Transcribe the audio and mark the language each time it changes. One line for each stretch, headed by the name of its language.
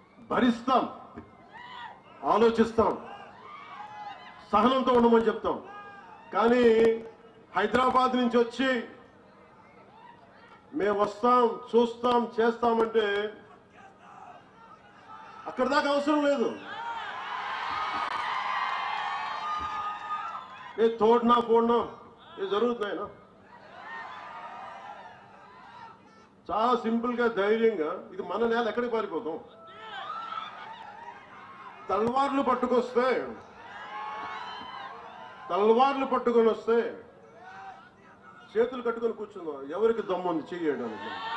Telugu: భరిస్తాం, ఆలోచిస్తాం, సహనంతో ఉండమని చెప్తాం. కానీ హైదరాబాద్ నుంచి వచ్చి మేము వస్తాం, చూస్తాం, చేస్తామంటే అక్కడ దాకా అవసరం లేదు.
Hindi: ये तोड़ना फोड़ना ये जरूरत नहीं ना.
Telugu: చాలా సింపుల్ గా ధైర్యంగా ఇది మన నేల ఎక్కడికి పారిపోతాం. తల్వార్లు పట్టుకొని వస్తే చేతులు కట్టుకొని కూర్చుందాం. ఎవరికి దమ్ముంది చేయడానికి?